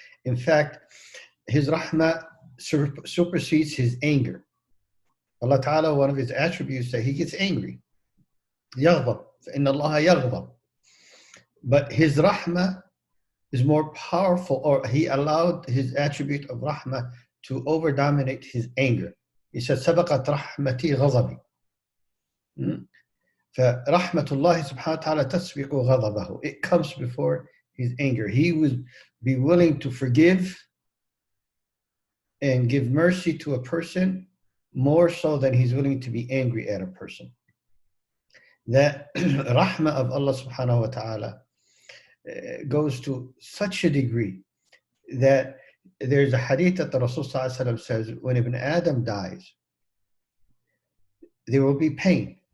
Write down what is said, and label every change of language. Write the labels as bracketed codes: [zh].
[en] In fact, His rahmah supersedes His anger. Allah Ta'ala, one of His attributes, that He gets angry. [ar] Yaghdab. Inna Allah yaghdab. [en] But His rahmah is more powerful, or He allowed His attribute of rahmah to over-dominate His anger. [ar] He said, سبقت رحمتي غضبي. فَرَحْمَةُ اللَّهِ سُبْحَانَهُ وَتَعَالَى تَسْبِقُ غَضَبَهُ. [en] It comes before His anger. He would be willing to forgive and give mercy to a person more so than He's willing to be angry at a person. That rahmah of Allah subhanahu wa ta'ala goes to such a degree that there's a hadith that the Rasul says, when Ibn Adam dies, there will be pain.